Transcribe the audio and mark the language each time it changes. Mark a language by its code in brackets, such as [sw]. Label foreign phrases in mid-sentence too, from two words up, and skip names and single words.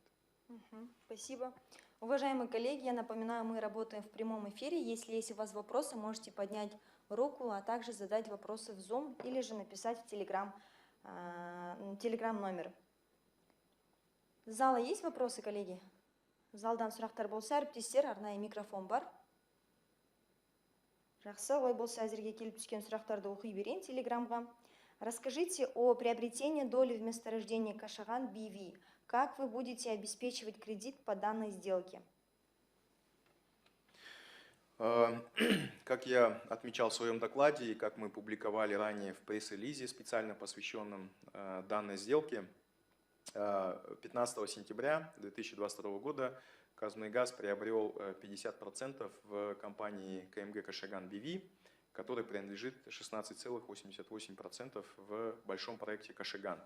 [ru] Спасибо. Уважаемые коллеги, я напоминаю, мы работаем в прямом эфире. Если есть у вас вопросы, можете поднять руку, а также задать вопросы в Zoom или же написать в Telegram номер. С зала есть вопросы, коллеги? [kk] Залдан сұрақтар болса, әріптестер, арнайы микрофон бар. Жақсы, олай болса, әзірге келіп түскен сұрақтарды оқи берейін Телеграмға. [ru] Расскажите о приобретении доли в месторождении Кашаган BV. Как вы будете обеспечивать кредит по данной сделке? Как я отмечал в своем докладе и как мы публиковали ранее в пресс-релизе, специально посвященном данной сделке, 15 сентября 2022 года Казмунайгаз приобрел 50% в компании КМГ Кашаган BV, который принадлежит 16,88% в большом проекте Кашаган.